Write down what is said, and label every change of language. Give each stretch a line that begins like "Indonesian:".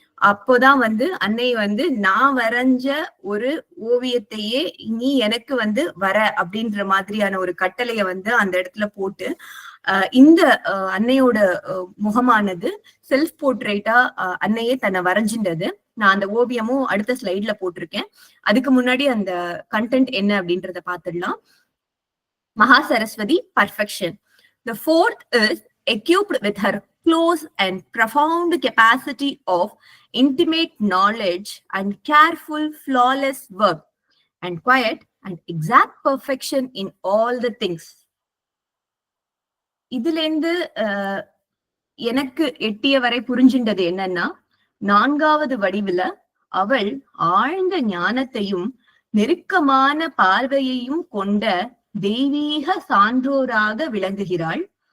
Tamil: அப்போதான் வந்து அன்னை வந்து நான் வரைஞ்ச ஒரு ஓவியத்தையே நீ எனக்கு வந்து வர அப்படின்ற மாதிரியான ஒரு கட்டளைய வந்து அந்த இடத்துல போட்டு இந்த அன்னையோட முகமானது செல்ஃப் போர்ட்ரேட்டா அன்னையே தன்னை வரைஞ்சின்றது. நான் அந்த ஓவியமும் அடுத்த ஸ்லைட்ல போட்டிருக்கேன். அதுக்கு முன்னாடி அந்த கண்டென்ட் என்ன அப்படின்றத பாத்துடலாம்.
English: Maha Saraswati, perfection. The fourth is equipped with her close and profound capacity of intimate knowledge and careful, flawless work, and quiet and exact perfection in all the things.
Tamil: இதிலிருந்து எனக்கு எட்டிய வரை புரிஞ்சின்றது என்னன்னா, 4வது வடிவுல அவள் ஆழ்ந்த ஞானத்தையும் நெருக்கமான பார்வையையும் கொண்ட தெய்வீக சான்றோராக விளங்குகிறாள்.